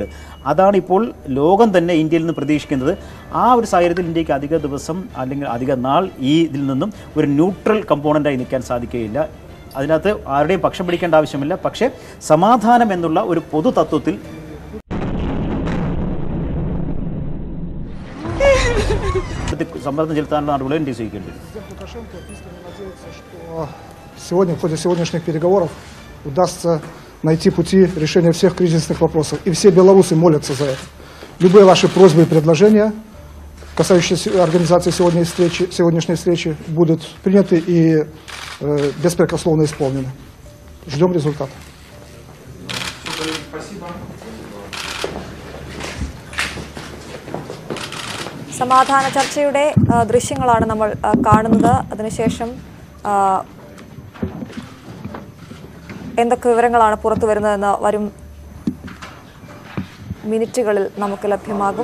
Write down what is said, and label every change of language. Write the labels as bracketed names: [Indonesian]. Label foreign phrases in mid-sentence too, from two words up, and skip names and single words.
[Malayalam] അതാണ് ഇപ്പോൾ ലോകം തന്നെ ഇന്ത്യയിൽ നിന്ന് പ്രതീക്ഷിക്കുന്നത്. ആ ഒരു സാഹചര്യത്തിൽ ഇന്ത്യക്ക് അധിക ദിവസം അല്ലെങ്കിൽ അധിക നാൾ ഇതിൽ നിന്നും ഒരു [English] neutral componentആയി [Malayalam] നിൽക്കാൻ സാധിക്കുകയില്ല. അതിനകത്ത് ആരുടെയും പക്ഷം പിടിക്കേണ്ട ആവശ്യമില്ല. പക്ഷേ സമാധാനം എന്നുള്ള ഒരു പൊതു തത്വത്തിൽ സമ്മർദ്ദം ചെലുത്താനുള്ള നടപടികൾ ഇന്ത്യ സ്വീകരിക്കേണ്ടി വരും. [Russian] Сегодня, в ходе сегодняшних переговоров, удастся найти пути решения всех кризисных вопросов. И все белорусы молятся за это. Любые ваши просьбы и предложения, касающиеся организации сегодняшней встречи, будут приняты и беспрекословно исполнены. Ждем результата. [Malayalam] സമാധാന ചർച്ചയുടെ ദൃശ്യങ്ങളാണ് നമ്മൾ കാണുന്നത്. അതിനുശേഷം എന്തൊക്കെ വിവരങ്ങളാണ് പുറത്തു വരുന്നതെന്ന് വരും മിനിറ്റുകളിൽ നമുക്ക് ലഭ്യമാകും.